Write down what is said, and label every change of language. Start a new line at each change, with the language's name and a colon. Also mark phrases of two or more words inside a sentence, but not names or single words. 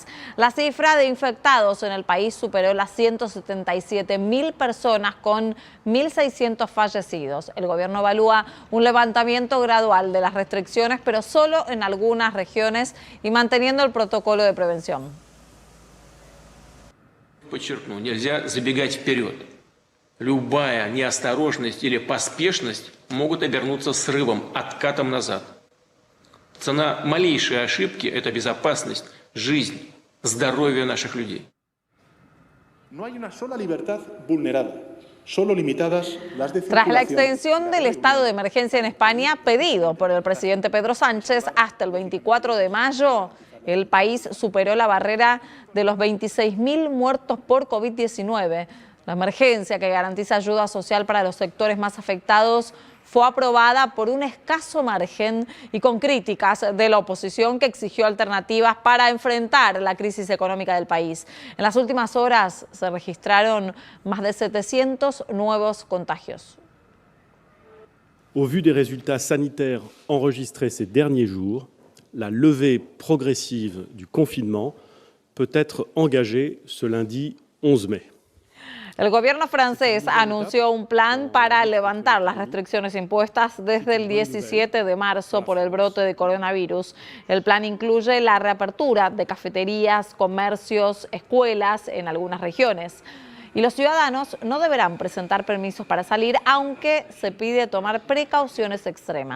Spanish: La cifra de infectados en el país superó las 177.000 personas con 1.600 fallecidos. El gobierno evalúa un levantamiento gradual de las restricciones, pero solo en algunas regiones y manteniendo el protocolo de prevención.
Russian: Подчеркну, нельзя забегать вперед. Любая неосторожность или поспешность могут обернуться срывом, откатом назад. Цена малейшей ошибки – это безопасность, жизнь, здоровье наших людей.
Spanish: No hay una sola libertad vulnerada. Solo limitadas las de Tras la extensión del estado de emergencia en España, pedido por el presidente Pedro Sánchez hasta el 24 de mayo, el país superó la barrera de los 26.000 muertos por COVID-19. La emergencia, que garantiza ayuda social para los sectores más afectados, fue aprobada por un escaso margen y con críticas de la oposición, que exigió alternativas para enfrentar la crisis económica del país. En las últimas horas se registraron más de 700 nuevos contagios.
French: Au vu des résultats sanitaires enregistrés ces derniers jours, la levée progressive du confinement peut être engagée ce lundi 11 mai.
Spanish: El gobierno francés anunció un plan para levantar las restricciones impuestas desde el 17 de marzo por el brote de coronavirus. El plan incluye la reapertura de cafeterías, comercios, escuelas en algunas regiones. Y los ciudadanos no deberán presentar permisos para salir, aunque se pide tomar precauciones extremas.